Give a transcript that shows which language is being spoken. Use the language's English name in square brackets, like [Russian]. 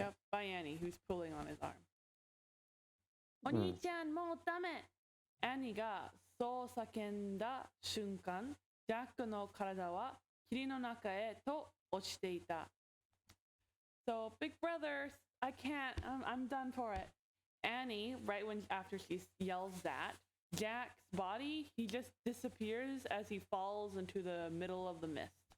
[English] Yep, by Annie, who's pulling on his arm. [Japanese] お兄ちゃんもうダメ。 Annie がそう叫んだ瞬間、ジャックの体は霧の中へと落ちていた。 [English] So, big brother, I can't, I'm done for it. Annie, after she yells that, Jack's body, he just disappears as he falls into the middle of the mist.